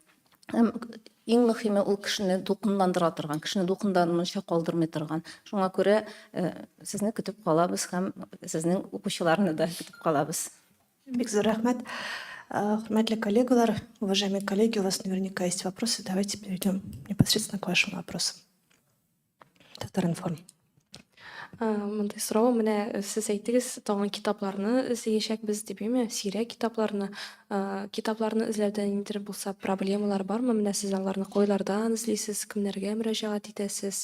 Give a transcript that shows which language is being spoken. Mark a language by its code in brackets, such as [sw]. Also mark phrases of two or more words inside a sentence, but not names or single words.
[tt] Иң мөһиме ул кешене дулкынландыра торган, кешене дулкынланмыйча калдырмый торган. Шуңа күрә сезне көтеп калабыз һәм сезнең укучыларны да көтеп калабыз. Бик зур рәхмәт. Хөрмәтле коллегалар, [ru] уважаемые коллеги, у вас наверняка есть вопросы. Давайте перейдем непосредственно к вашим вопросам. Татаринформ. [tt] Мындай суроо, менә сез әйттегез, тагын китапларны эзләячәкбез дип, әйме? Сирәк китапларны эзләүдә ниндидер булса проблемалар бармы? Менә сез аларны койлардан эзлисез, кемнәргә мөрәҗәгать итәсез?